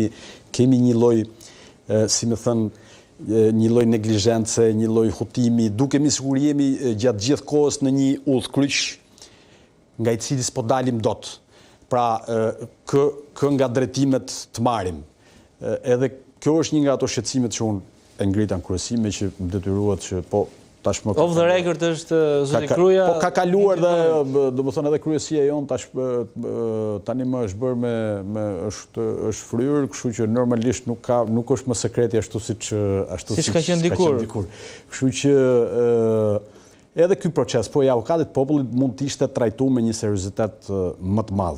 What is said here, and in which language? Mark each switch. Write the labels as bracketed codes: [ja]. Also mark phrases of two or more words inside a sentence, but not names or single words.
[sq] Pra kemi një lloj si më thënë, një lloj neglizhence, një lloj hutimi, dukemi sikur jemi gjatë gjithë kohës në një udhkryq nga i cili s'po dalim dot. Pra, kë nga drejtimet të marrim. Edhe kjo është një nga ato shqetësimet që unë e ngrita në kryesi, me që më detyruat që po tashmë [en] Off the record [sq] është zoti Kruja. Po ka kaluar dhe domethënë edhe kryesia jon tani më është bërë është fryrë, kështu që normalisht nuk është më sekreti ashtu siç ka qenë dikur. Kështu që edhe ky proces, po i avokatit popullit mund të ishte trajtuar me një seriozitet më të madh.